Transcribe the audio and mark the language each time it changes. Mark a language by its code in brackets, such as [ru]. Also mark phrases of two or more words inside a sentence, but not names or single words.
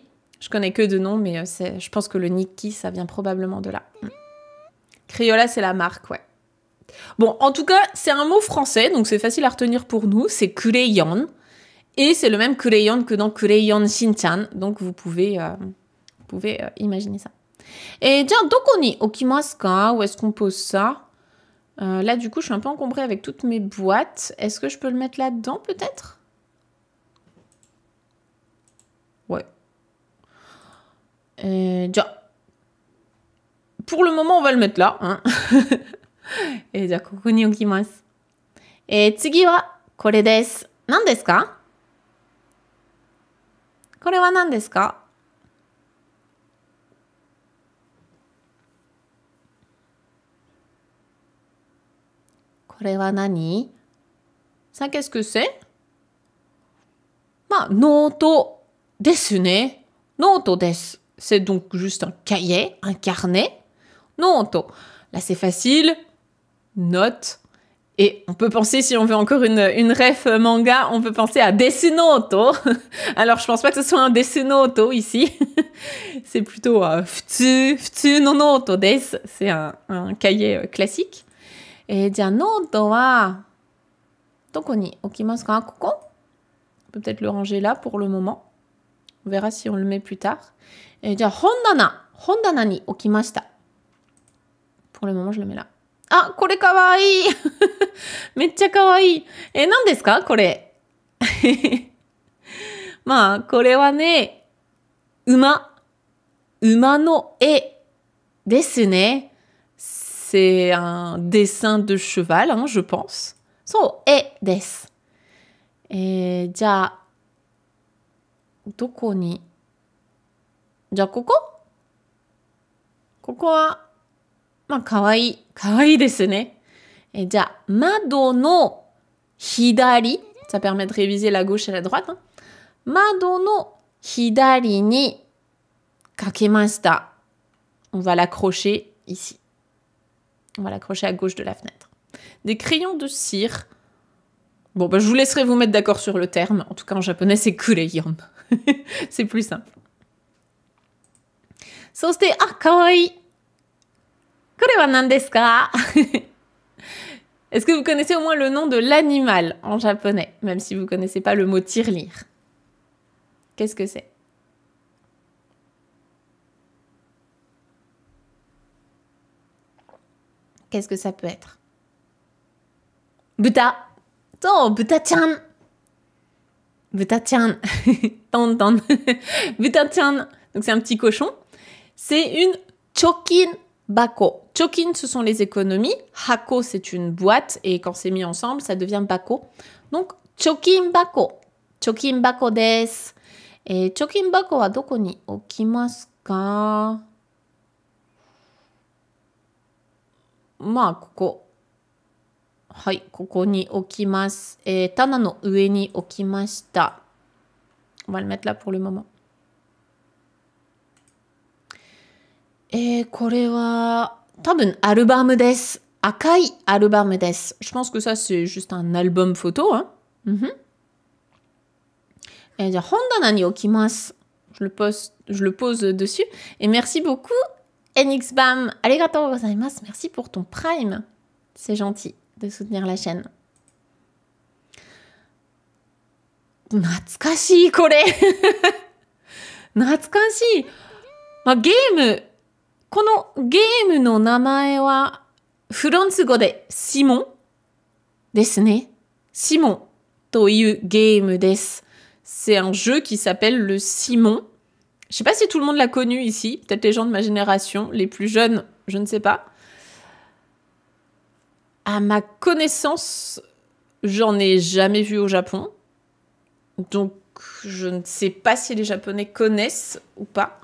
[fr] Je connais que deux noms, mais je pense que le Nikki, ça vient probablement de là. Crayola, c'est la marque, ouais. Bon, en tout cas, c'est un mot français, donc c'est facile à retenir pour nous. C'est crayon. Et c'est le même crayon que dans Crayon Shinchan. Donc, vous pouvez imaginer ça. Et tiens, [ja] どこに置きますか? [fr] Où est-ce qu'on pose ça? Là, du coup, je suis un peu encombrée avec toutes mes boîtes. Est-ce que je peux le mettre là-dedans, peut-être? Ouais. Tiens. Pour le moment, on va le mettre là. Hein. Et tiens, [ja] ここに置きます. Et 次はこれです. 何ですか？これは何ですか? これは何? [fr] Ça, qu'est-ce que c'est? [ja] まあ、ノートですね. ノートです. [fr] C'est donc juste un cahier, un carnet. Noto. Là, c'est facile. Note. Et on peut penser, si on veut encore une ref manga, on peut penser à Desunoto. Alors, je pense pas que ce soit un Desunoto ici. [ja] C'est plutôt 普通のノートです. [fr] C'est un cahier classique. Et ja, [ja] ノートはどこに置きますか？ここ? [fr] On peut peut-être le ranger là pour le moment. On verra si on le met plus tard. [ja] Et じゃ、本棚に置きました. [fr] Pour le moment, je le mets là. [ja] あ、これ可愛い！めっちゃ可愛い! Et 何ですか、これ？まあ、これはね、馬の絵ですね. [fr] C'est un dessin de cheval, hein, je pense. [ja] そう、絵です. Et じゃ、どこに? じゃ、ここ？ここは、まあ, kawaii. 可愛いですね. Et じゃ、窓の左. [fr] Ça permet de réviser la gauche et la droite. Hein. [ja] 窓の左に掛けました. [fr] On va l'accrocher ici. On va l'accrocher à gauche de la fenêtre. Des crayons de cire. Bon, bah, je vous laisserai vous mettre d'accord sur le terme. En tout cas, en japonais, c'est crayon. C'est plus simple. [ja] そして、あ、可愛い. これは何ですか? [fr] Est-ce que vous connaissez au moins le nom de l'animal en japonais, même si vous ne connaissez pas le mot tirelire? Qu'est-ce que c'est? Qu'est-ce que ça peut être? [ja] 豚。おお、豚ちゃん. Buta-chan. Ton. Buta-chan. [fr] Donc c'est un petit cochon. C'est une [ja] 貯金箱. [fr] Chokin, ce sont les économies. Hako, c'est une boîte. Et quand c'est mis ensemble, ça devient bako. Donc, [ja] 貯金箱。貯金箱です. Et 貯金箱はどこに置きますか? まあ、ここ. はい、ここに置きます. Et 棚の上に置きました. [fr] On va le mettre là pour le moment. [ja] Et これは多分アルバムです. 赤いアルバムです. [fr] Je pense que ça c'est juste un album photo. Hein. [ja] Et じゃ、本棚に置きます. [fr] Je le pose dessus. Et merci beaucoup, NXBAM. [ja] ありがとうございます. [fr] Merci pour ton Prime. C'est gentil de soutenir la chaîne. [ja] 懐かし、これ。懐かし. まあ、このゲームの名前は、フランス語でシモンですね。シモンというゲームです。 [fr] C'est un jeu qui s'appelle le Simon. Je sais pas si tout le monde l'a connu ici, peut-être les gens de ma génération, les plus jeunes, je ne sais pas. À ma connaissance, j'en ai jamais vu au Japon. Donc, je ne sais pas si les Japonais connaissent ou pas.